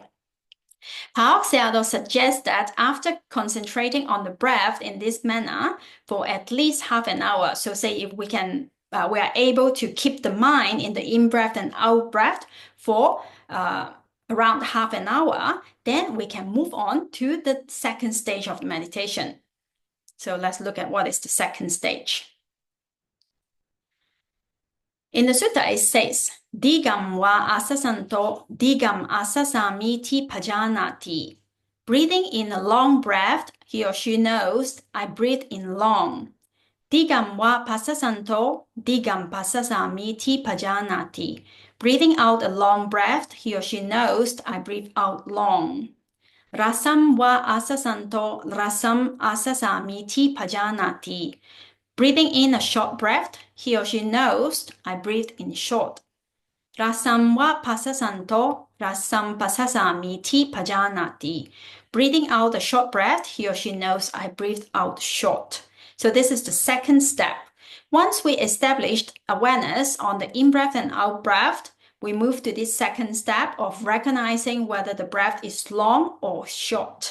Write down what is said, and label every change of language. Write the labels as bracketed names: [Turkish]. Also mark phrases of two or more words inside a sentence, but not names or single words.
[English] Paul Seattle suggests that after concentrating on the breath in this manner for at least half an hour, so say if we are able to keep the mind in the in-breath and out-breath for around half an hour, then we can move on to the second stage of the meditation. So let's look at what is the second stage. In the sutta it says, [Pali] Digam va asasanto, digam asasamiti pajanati. [English] Breathing in a long breath, he or she knows, I breathe in long. [Pali] Digam va pasasanto, digam pasasamiti pajanati. [English] Breathing out a long breath, he or she knows, I breathe out long. [Pali] Rasam va asasanto, rasam asasamiti pajanati. [English] Breathing in a short breath, he or she knows, I breathe in short. [Pali] Rasam va pasasanto, rasam pasasamiti pajanati. [English] Breathing out a short breath, he or she knows, I breathe out short. So this is the second step. Once we established awareness on the in-breath and out-breath, we move to this second step of recognizing whether the breath is long or short.